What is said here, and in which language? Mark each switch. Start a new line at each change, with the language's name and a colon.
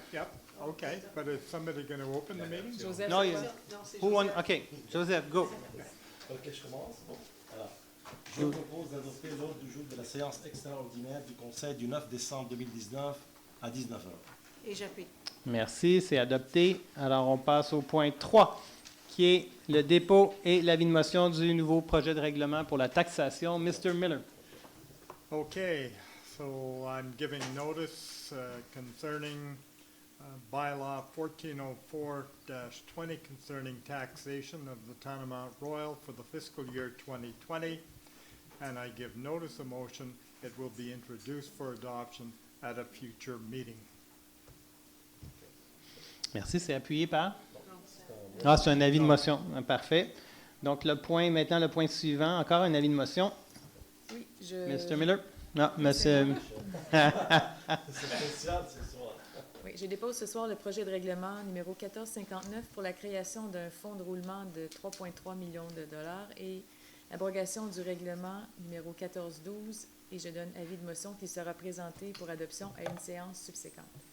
English: Yep, okay, but is somebody going to open the meeting? Joseph, No,
French: c'est
English: you,
French: quoi?
English: who want? Okay, Joseph, go.
French: OK, je commence. Bon. Alors, je propose d'adopter l'ordre du jour de la séance extraordinaire du Conseil du 9 décembre 2019 à 19h. Et j'appuie. Merci, c'est adopté. Alors, on passe au point 3, qui est le dépôt et l'avis de motion du nouveau projet de règlement pour la taxation.
English: Mr. Miller. Okay, so I'm giving notice concerning bylaw 1404-20 concerning taxation of the town of Mount Royal for the fiscal year 2020. And I give notice of motion. It will be introduced for adoption at a future meeting.
French: Merci, c'est appuyé par? Ah, c'est un avis de motion. Ah, parfait. Donc, maintenant, le point suivant, encore un avis de motion. Oui, Mr. Miller? Non, monsieur. C'est spécial ce soir. Oui, je dépose ce soir le projet de règlement numéro 1459 pour la création d'un fonds de roulement de 3,3 millions de dollars et abrogation du règlement numéro 1412 et je donne avis de motion qui sera présenté pour adoption à une séance subséquente.